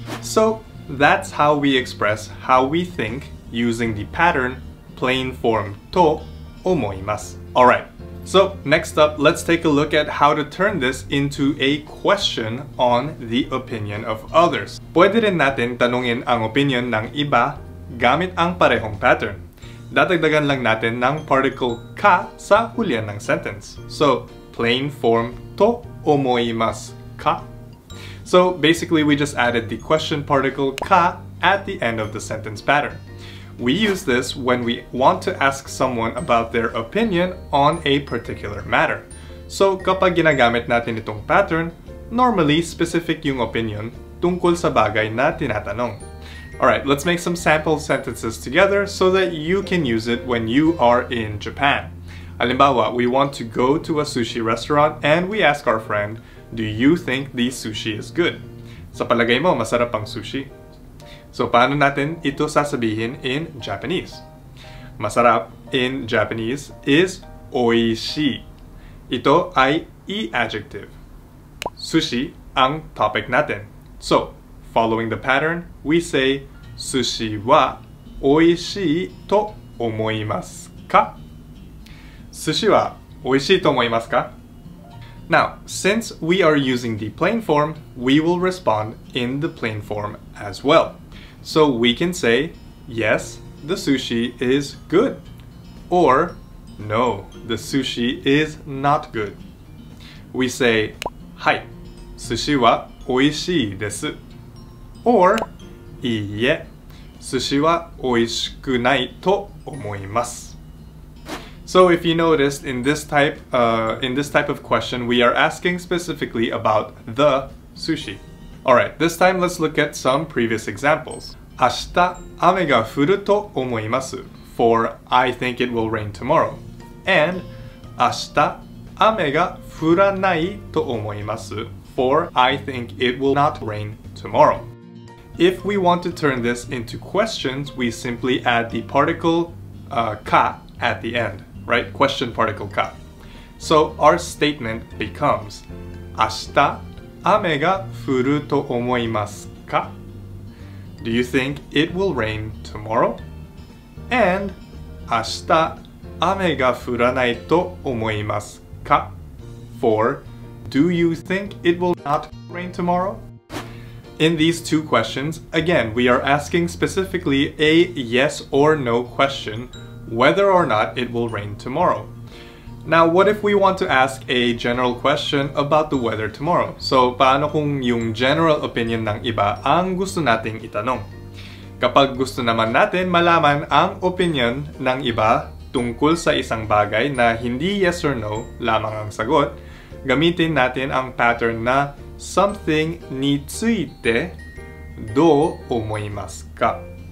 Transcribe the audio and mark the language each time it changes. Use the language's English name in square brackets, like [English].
[English] So, that's how we express how we think using the pattern plain form [Japanese] to omoimasu. [English] Alright, so next up, let's take a look at how to turn this into a question on the opinion of others. [Filipino] Pwede rin natin tanungin ang opinion ng iba gamit ang parehong pattern. Dadagdagan lang natin ng particle ka sa hulihan ng sentence. [English] So, plain form [Japanese] to omoimasu ka. [English] So basically, we just added the question particle ka at the end of the sentence pattern. We use this when we want to ask someone about their opinion on a particular matter. [Filipino] So kapag ginagamit natin itong pattern, normally specific yung opinion tungkol sa bagay na tinatanong. [English] Alright, let's make some sample sentences together so that you can use it when you are in Japan. Halimbawa, we want to go to a sushi restaurant and we ask our friend, do you think the sushi is good? [Filipino] Sa palagay mo, masarap ang sushi? So, paano natin ito sasabihin [English] in Japanese? Masarap in Japanese is oishii. [Filipino] Ito ay i-adjective. Sushi ang topic natin. [English] So, following the pattern, we say [Japanese] sushi wa oishii to 思いますか? 寿司は美味しいと思いますか? [English] Now, since we are using the plain form, we will respond in the plain form as well. So we can say, yes, the sushi is good. Or, no, the sushi is not good. We say, [Japanese] はい、寿司は美味しいです. Or, いいえ、寿司は美味しくないと思います. [English] So if you noticed, in this type of question, we are asking specifically about the sushi. Alright, this time let's look at some previous examples. [Japanese] 明日雨が降ると思います [English] for I think it will rain tomorrow. And [Japanese] 明日雨が降らないと思います [English] for I think it will not rain tomorrow. If we want to turn this into questions, we simply add the particle ka at the end, right? Question particle ka. So our statement becomes [Japanese] 明日雨が降ると思いますか? [English] Do you think it will rain tomorrow? [Japanese] And 明日雨が降らないと思いますか? [English] For do you think it will not rain tomorrow? In these two questions, again, we are asking specifically a yes or no question, whether or not it will rain tomorrow. Now, what if we want to ask a general question about the weather tomorrow? [Filipino] So, paano kung yung general opinion ng iba ang gusto nating itanong? Kapag gusto naman natin malaman ang opinion ng iba tungkol sa isang bagay na hindi [English] yes or no [Filipino] lamang ang sagot, gamitin natin ang pattern na something [Japanese] ni tsuite do omoimasu ka?